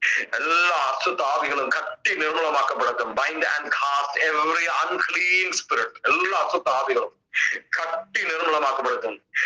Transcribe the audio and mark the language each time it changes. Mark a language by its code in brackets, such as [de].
[ta] எல்லா அசுத்த ஆவிகளும் கட்டி நிர்மூலமாக்கப்படட்டும். [en] Bind and cast every unclean spirit. [ta] எல்லா அசுத்த ஆவிகளும் கட்டி நிர்மூலமாக்கப்படட்டும்.